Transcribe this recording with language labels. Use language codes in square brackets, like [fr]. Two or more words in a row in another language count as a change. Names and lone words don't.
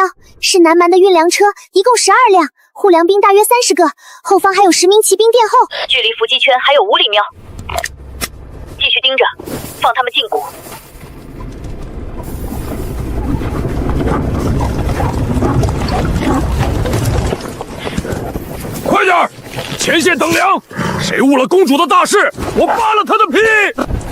[zh] 是南蠻的運糧車，一共12輛，護糧兵大約30個，後方還有10名騎兵殿後，距離伏擊圈還有5里繆。繼續盯着，放他们禁锢。快点儿，前线等粮！谁误了公主的大事，我扒了他的皮！